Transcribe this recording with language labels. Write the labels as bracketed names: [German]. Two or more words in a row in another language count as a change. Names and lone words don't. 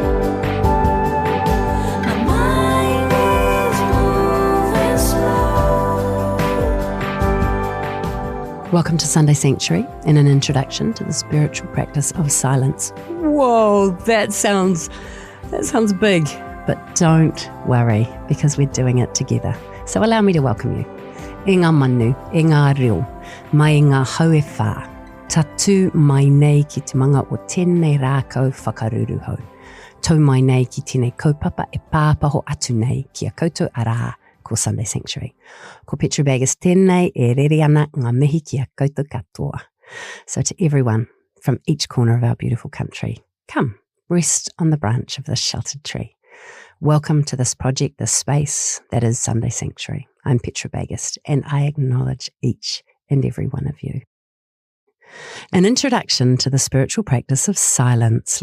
[English] My mind is moving slow. Welcome to Sunday Sanctuary and an introduction to the spiritual practice of silence. Whoa, that sounds big, but don't worry because we're doing it together. So allow me to welcome you. [Māori] E ngā manu, e ngā reo, mai ngā hauewha, tatu mai nei ki te manga o tēnei rākau whakaruru hau. Tau mai nei ki tēnei kaupapa e pāpaho atu nei ki a koutou araha ko Sunday Sanctuary. Ko Petra Bagust tēnei e rere ana ngā mihi ki a koutou katoa. [English] So to everyone from each corner of our beautiful country, come, rest on the branch of this sheltered tree. Welcome to this project, this space that is Sunday Sanctuary. I'm Petra Bagust and I acknowledge each and every one of you. An introduction to the spiritual practice of silence.